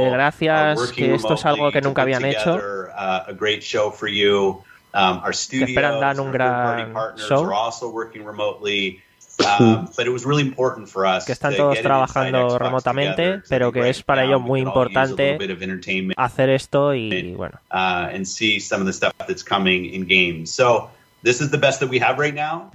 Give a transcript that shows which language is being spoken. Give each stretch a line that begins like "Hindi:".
Spanish: Que gracias, que esto es algo que nunca habían hecho.
English: A great show for you. Our studios,
Spanish: esperan dar un gran show,
English: are also working remotely, but it was really important for us
Spanish: que están todos trabajando remotamente, pero que es para ellos muy importante hacer esto y bueno.
English: And see some of the stuff that's coming in games. So this is the best that we have right now.